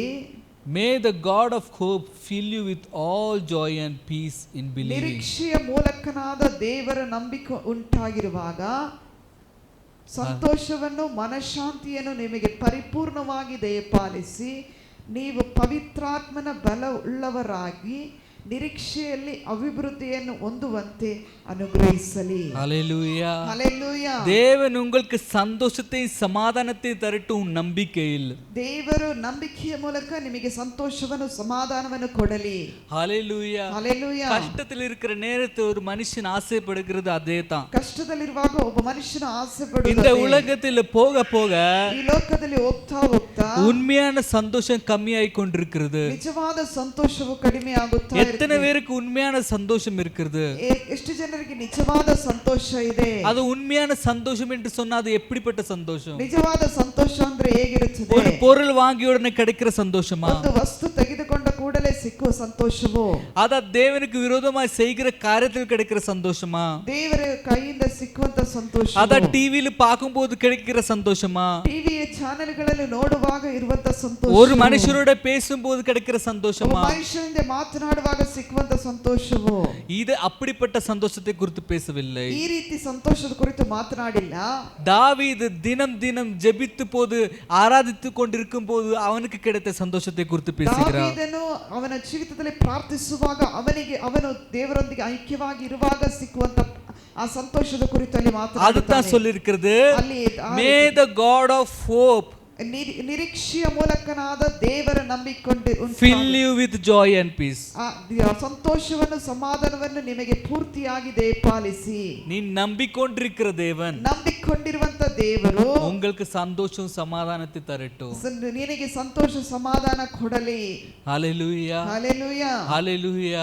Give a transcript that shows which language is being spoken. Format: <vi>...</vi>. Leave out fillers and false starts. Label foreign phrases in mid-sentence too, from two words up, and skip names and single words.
<en>May the God of hope fill you with all joy and peace in believing.</en> <kn>ನಿರೀಕ್ಷೆಯ ಮೂಲಕನಾದ ದೇವರ ನಂಬಿಕೆ ಉಂಟಾಗಿರುವಾಗ ಸಂತೋಷವನ್ನು, ಮನಃಶಾಂತಿಯನ್ನು ನಿಮಗೆ ಪರಿಪೂರ್ಣವಾಗಿ ದಯಪಾಲಿಸಿ ನೀವು ಪವಿತ್ರಾತ್ಮನ ಬಲ ಉಳ್ಳವರಾಗಿ ನಿರೀಕ್ಷೆಯಲ್ಲಿ ಅಭಿವೃದ್ಧಿಯನ್ನು ಹೊಂದುವಂತೆ ಅನುಗ್ರಹಿಸಲಿ.</kn> <ta>ஹல்லேலூயா.</ta> <kn>ಹಲ್ಲೆಲೂಯಾ.</kn> <ta>தேவன் உங்களுக்கு சந்தோஷத்தையும் சமாதானத்தையும் தரட்டும் நம்பிக்கையில்.</ta> <kn>ದೇವರು ನಂಬಿಕೆಯ ಮೂಲಕ ನಿಮಗೆ ಸಂತೋಷವನ್ನು, ಸಮಾಧಾನವನ್ನು ಕೊಡಲಿ.</kn> <ta>ஹல்லேலூயா.</ta> <kn>ಹಲ್ಲೆಲೂಯಾ.</kn> <ta>கஷ்டத்தில் இருக்கிற நேரத்தில் ஒரு மனுஷன் ஆசைப்படுகிறது அதே தான்.</ta> <kn>ಕಷ್ಟದಲ್ಲಿರುವಾಗ ಒಬ್ಬ ಮನುಷ್ಯನ ಆಸೆ ಪಡುವುದು.</kn> <ta>இந்த உலகத்தில் போக போக</ta> <kn>ಈ ಲೋಕದಲ್ಲಿ ಹೋಗ್ತಾ ಹೋಗ್ತಾ</kn> <ta>உண்மையான சந்தோஷம் கம்மியாய் கொண்டிருக்கிறது.</ta> <kn>ನಿಜವಾದ ಸಂತೋಷವು ಕಡಿಮೆ ಆಗುತ್ತಾ ಇದೆ.</kn> <ta>எத்தனை பேருக்கு உண்மையான சந்தோஷம் இருக்கிறது?</ta> <kn>ಎಷ್ಟು ಜನರಿಗೆ ನಿಜವಾದ ಸಂತೋಷ ಇದೆ?</kn> <ta>அது உண்மையான சந்தோஷம் என்று சொன்னா அது எப்படிப்பட்ட சந்தோஷம்?</ta> <kn>ನಿಜವಾದ ಸಂತೋಷ ಅಂದ್ರೆ ಹೇಗಿರುತ್ತದೆ?</kn> <ta>ஒரு பொருள் வாங்கிய உடனே கிடைக்கிற சந்தோஷமா?</ta> <kn>ಒಂದು ವಸ್ತು ತೆಗೆದುಕೊಂಡ ಕೂಡಲೇ ಸಿಕ್ಕುವ ಸಂತೋಷವೋ?</kn> <ta>அத தேவனுக்கு விரோதமாய் செய்கிற காரியத்தில் கிடைக்கிற சந்தோஷமா?</ta> <kn>ದೇವರ ಕೈಯಿಂದ ಸಿಕ್ಕುವಂತ ಸಂತೋಷ?</kn> <ta>அத டிவில பாக்கும்போது கிடைக்கிற சந்தோஷமா?</ta> <kn>ಟಿವಿಯ ಚಾನೆಲ್ಗಳಲ್ಲಿ ನೋಡುವಾಗ ಇರುವಂತ ಸಂತೋಷ?</kn> <ta>ஒரு மனுஷரோட பேசும்போது கிடைக்கிற சந்தோஷமா?</ta> <kn>ಮನುಷ್ಯನಿಂದ ಮಾತನಾಡುವಾಗ ಸಿಕ್ಕುವಂತ ಸಂತೋಷವೋ?</kn> <ta>இது அப்படிப்பட்ட சந்தோஷத்தை குறித்து பேசவில்லை.</ta> <kn>ಈ ರೀತಿ ಸಂತೋಷದ ಕುರಿತು ಮಾತನಾಡಿಲ್ಲ.</kn> <ta>தாவீது தினம் தினம் ஜெபித்து போது, ஆராதித்து கொண்டிருக்கும் போது அவனுக்கு கிடைத்த சந்தோஷத்தை குறித்து பேசுகிறார்.</ta> <kn>ದಾವೀದನು ಅವನ ಜೀವಿತದಲ್ಲಿ ಪ್ರಾರ್ಥಿಸುವಾಗ ಅವನು ದೇವರೊಂದಿಗೆ ಐಕ್ಯವಾಗಿ ಇರುವಾಗ ಸಿಕ್ಕುವಂತ ಆ ಸಂತೋಷದ ಕುರಿತು ಅಲ್ಲಿ ಮಾತನಾಡುತ್ತಾನೆ.</kn> <ta>அதுதான் சொல்லியிருக்கிறது.</ta> <kn>ಅಲ್ಲಿ</kn> <en>May the God of hope</en> <kn>ನಿರೀಕ್ಷೆಯ ಮೂಲಕನಾದ ದೇವರ ನಂಬಿಕೊಂಡು</kn> <en>fill you with joy and peace.</en> <kn>ಸಂತೋಷವನ್ನು ಸಮಾಧಾನವನ್ನು ನಿಮಗೆ ಪೂರ್ತಿಯಾಗಿ ದಯಪಾಲಿಸಿ.</kn> <ta>நீ நம்பிக்கொண்டிருக்கிற தேவன்,</ta> <kn>ನಂಬಿಕೊಂಡಿರುವಂತ ದೇವರು</kn> <ta>உங்களுக்கு சந்தோஷம் சமாதானத்தை தரட்டும்.</ta> <kn>ನಿನಗೆ ಸಂತೋಷ ಸಮಾಧಾನ ಕೊಡಲಿ.</kn> <ta>ஹalleluya, ஹalleluya, ஹalleluya,</ta>